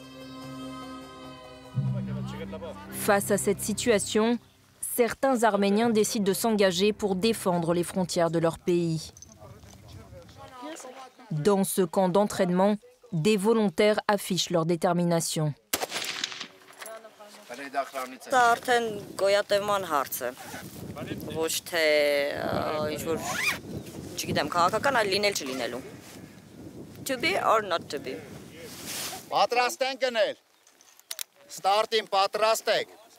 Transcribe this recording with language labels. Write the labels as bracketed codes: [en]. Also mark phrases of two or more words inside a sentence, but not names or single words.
[fr] Face à cette situation, certains Arméniens décident de s'engager pour défendre les frontières de leur pays. Dans ce camp d'entraînement, des volontaires affichent leur détermination. [hy] Դա արդեն գոյատևման հարց է, ոչ թե ինչ-որ, չգիտեմ, քաղաքական, այլ լինել չլինելու։ [en] To be or not to be։ [hy] Պատրաստ ենք գնել։ Ստարտին պատրաստ եք։